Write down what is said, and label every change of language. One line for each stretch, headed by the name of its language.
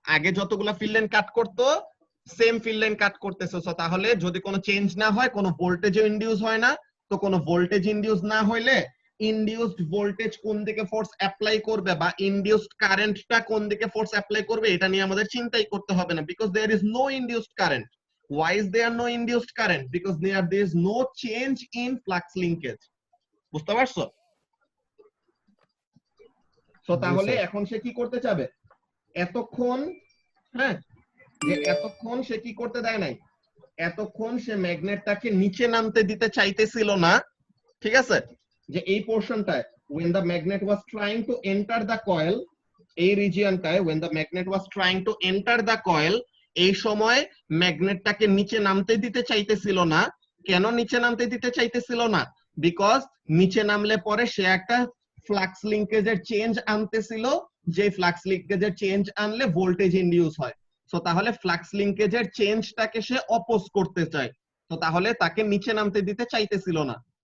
Bangla: আগে যতগুলা field line cut করতো সেম ফিল্ড লাইন কাট করতেছে। সো তাহলে যদি কোনো চেঞ্জ না হয় কোনো ভোল্টেজও ইনডিউস হয় না। তো কোনো ভোল্টেজ ইনডিউস না হইলে ইনডিউসড ভোল্টেজ কোন দিকে ফোর্স অ্যাপ্লাই করবে বা ইনডিউসড কারেন্টটা কোন দিকে ফোর্স অ্যাপ্লাই করবে এটা নিয়ে আমাদের চিন্তাই করতে হবে না, because
English: There is no induced current. Why is there no induced current? Because there is no change in flux linkage.
Bangla: বুঝতে পারছো? সো তাহলে এখন সে কি করতে চাবে? এতক্ষণ হ্যাঁ যে এতক্ষণ সে কি করতে দেয় নাই, এতক্ষণ সে ম্যাগনেটটাকে নিচে নামতে দিতে চাইতেছিল না, ঠিক আছে? যে এই পোরশনটায়
English: when the magnet was trying to enter the coil,
Bangla: এই রিজিয়নটায় when the magnet was trying to enter the coil, এই সময় ম্যাগনেটটাকে নিচে নামতে দিতে চাইতেছিল না। কেন নিচে নামতে দিতে চাইতেছিল না? বিকজ নিচে নামলে পরে সে একটা ফ্লাক্স লিংকেজের চেঞ্জ আনতেছিল, যে ফ্লাক্স লিংকেজের চেঞ্জ আনলে ভোল্টেজ ইনডিউস হয়। তো তাহলে ফ্লাক্স লিংকেজের চেঞ্জটাকে সে অপোজ করতে চায়, তো তাহলে তাকে নিচে নামতে দিতে চাইতেছিল না।